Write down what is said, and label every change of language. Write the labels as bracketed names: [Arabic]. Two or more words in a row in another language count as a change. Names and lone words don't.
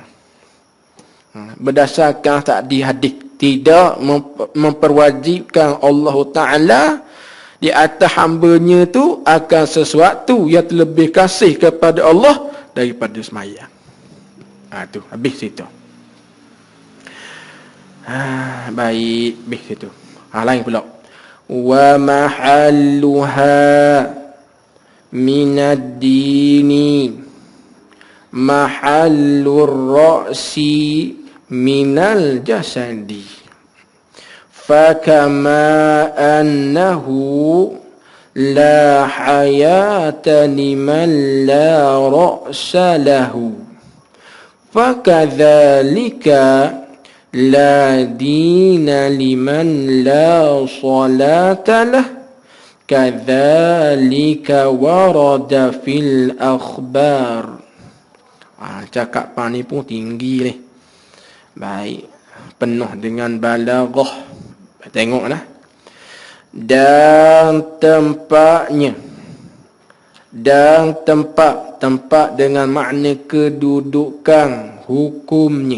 [Malay] Berdasarkan tadi hadis, tidak memperwajibkan Allah Ta'ala di atas hambanya tu akan sesuatu yang lebih kasih kepada Allah daripada semayang. Tu habis situ. Baik, habis situ. Lain pula. [Arabic] ومحلها من الدين محل الرأس من الجسد. فكما أنه لا حياة لمن لا رأس له فكذلك لا دين لمن لا صلاة له كذلك ورد في الأخبار. [Malay] Cakapan ni pun tinggi ni. Baik, penuh dengan balaghah. Tengoklah. Dan tempatnya. Dan tempat dengan makna kedudukan hukumnya.